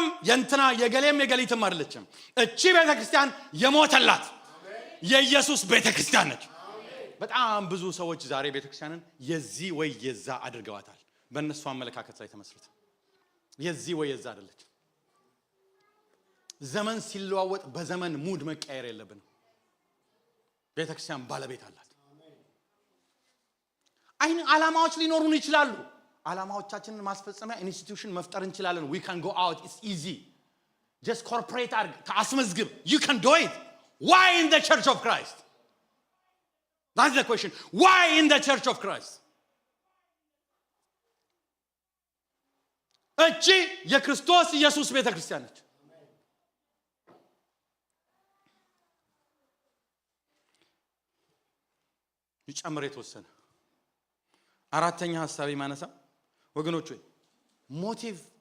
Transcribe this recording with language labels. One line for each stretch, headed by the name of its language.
Amharic: የእንትና የገሌም የገሊትም አይደለችም። እቺ ቤተክርስቲያን የሞተላት የኢየሱስ ቤተክርስቲያን ነች። በጣም ብዙ ሰዎች ዛሬ ቤተክርስቲያንን የዚህ ወይ የዛ አድርገዋታል። በእነሱ አመለካከት ላይ ተመስርተው የዚህ ወይ የዛ አይደለች። ዘመን ሲለዋወጥ በዘመን ሙድ መቀየር የለብንም። ቤተክርስቲያን ባለቤት አላት። አይን ዓላማዎች ሊኖሩን ይችላሉ። ዓላማዎቻችንን ማስፈጸሚያ ኢንስቲትዩሽን መፍጠር እንችላለን።
English: we can go out, it's easy, just corporate
Amharic: አድርግ፣ ታስመዝግብ፣
English: you can do it. Why in the church of Christ? That's the question. Why in the church of Christ?
Amharic: እቺ የክርስቶስ ኢየሱስ ቤተክርስቲያን ነች። ይጨምር የተወሰነ አራተኛ ሐሳብ ማነሳ ወገኖች ሆይ ሞቲቭ